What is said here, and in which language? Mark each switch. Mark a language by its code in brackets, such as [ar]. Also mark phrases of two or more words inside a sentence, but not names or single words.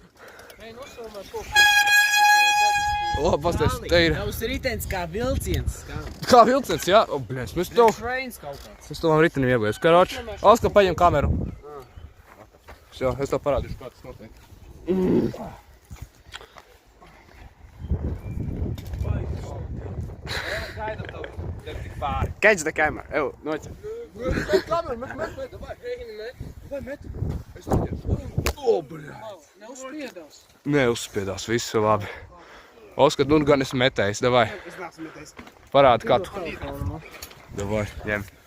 [lv] Pasties, te ir. Tavs ritens kā vilciens. Kā vilciens, jā? Bļāviens, mēs to vam ritenim ieguļas. Karoči, Oskar, paņem kameru. Jā, es tev parādīšu, kā tas notiek. [en] Catch the camera. [lv] Evo, noķer. Neuzspiedās, viss ir labi. Oskar, nu gan esi metējis, davai. Es neesmu metējis. Parādi, kā tu. Davai, ņem.